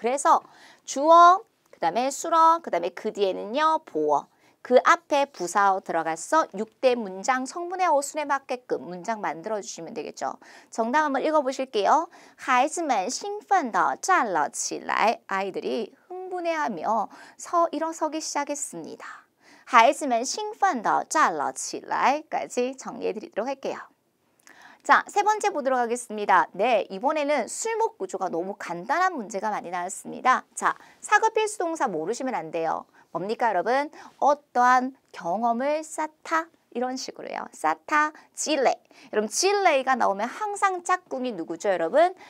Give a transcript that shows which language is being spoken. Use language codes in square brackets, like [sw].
[ko] 그래서 주어 그 다음에 수러 그 다음에 그 뒤에는요 보어 그 앞에 부사어 들어가서 6대 문장 성분의 어순에 맞게끔 문장 만들어주시면 되겠죠. 정답 한번 읽어보실게요. [zh] 孩子们兴奋地站了起来. [ko] 아이들이 흥분해하며 일어서기 시작했습니다. [zh] 孩子们兴奋地站了起来 [ko] 까지 정리해드리도록 할게요. 자, 세 번째 보도록 하겠습니다. 네, 이번에는 술목 구조가 너무 간단한 문제가 많이 나왔습니다. 자, 사급 필수 동사 모르시면 안 돼요. 뭡니까 여러분? 어떠한 경험을 쌓다 이런 식으로요. 쌓다, 찔레. 여러분 찔레가 나오면 항상 짝꿍이 누구죠 여러분?